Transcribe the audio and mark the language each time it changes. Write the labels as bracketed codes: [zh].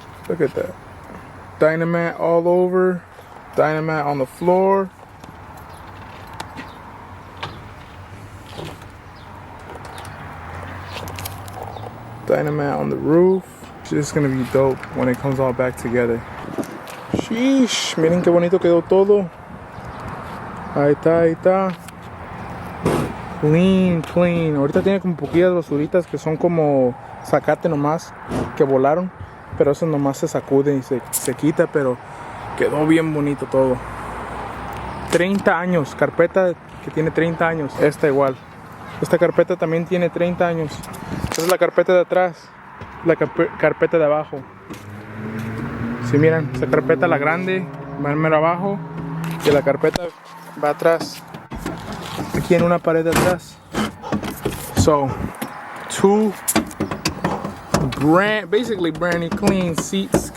[en] Look at that. Dynamat all over. Dynamat on the floor. Dynamat on the roof. This is gonna be dope when it comes all back together. [es] Sheesh, miren qué bonito quedó todo. Ahí está, ahí está. [en] Clean, clean. [es] Ahorita tiene como poquillas basuritas que son como zacate nomás, que volaron. Pero eso nomás se sacude y se quita, pero quedó bien bonito todo. 30 años, carpeta que tiene 30 años. Esta igual. Esta carpeta también tiene 30 años. Esta es la carpeta de atrás. La carpeta de abajo. Si miran, esa carpeta, la grande, va mero abajo. Y la carpeta va atrás. Aquí en una pared de atrás. [en] So, two basically brand new clean seats.